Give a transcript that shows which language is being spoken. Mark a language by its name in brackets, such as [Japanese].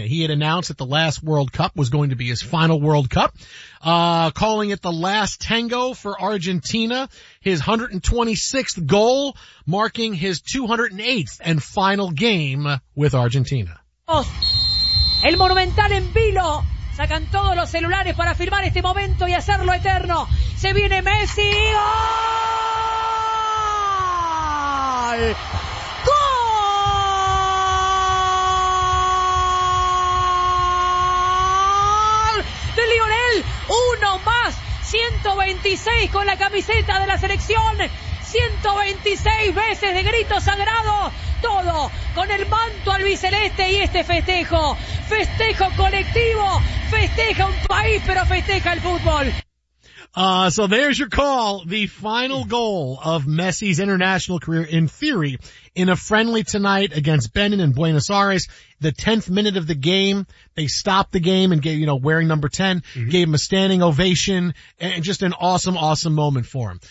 [English] He had announced that the last World Cup was going to be his final World Cup, calling it the last tango for Argentina, his 126th goal, marking his 208th and final game with Argentina. [Spanish] El Monumental en vilo. Sacan todos los celulares para firmar este momento y hacerlo eterno. Se viene Messi. ¡Gol! ¡Gol! De Lionel, uno más. 126 con la camiseta de la selección. 126 veces de grito sagrado, todo con el manto albiceleste y este festejo, festejo colectivo, festeja un país, pero festeja el fútbol. [English] So there's your call, the final goal of Messi's international career, in theory, in a friendly tonight against Benin in Buenos Aires. The 10th minute of the game, they stopped the game and gave, you know, wearing number 10, mm-hmm. gave him a standing ovation, and just an awesome, awesome moment for him.